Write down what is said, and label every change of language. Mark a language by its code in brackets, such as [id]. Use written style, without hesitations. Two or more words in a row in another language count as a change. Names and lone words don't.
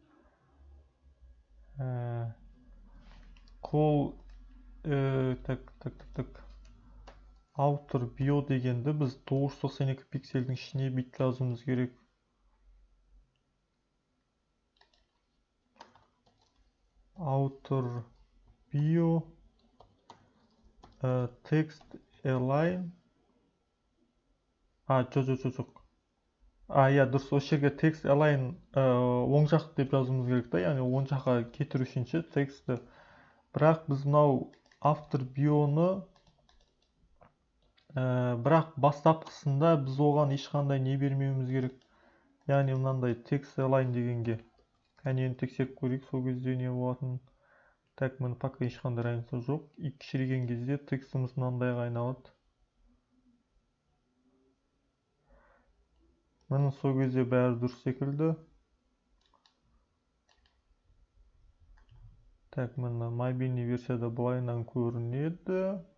[ru] Call так. [en] Author bio [kk] дегенді біз 992 пиксельдің ішіне бит жазуымыз керек. [en] outer bio text align. [kk] Жоқ. Иә, дұрыс. Осы жерге [en] text align [kk] оң жақ деп жазуымыз керек та, яғни оң жаққа кетіру үшін ше текстті. Бірақ біз мынау автор бионы бірақ бастапқысында біз оған ешқандай не бермеуіміз керек. Яғни мынандай [en] text align [kk] дегенге. Кәне тексеріп көрейік, сол кезде не болатын. Так, міне пока ешқандай разница жоқ. И кішірейген кезде текстіміз мынандайға айналады. Міне сол кезде бәрі дұрыс секілді. Так, міне мобильный версияда былайынан көрінеді.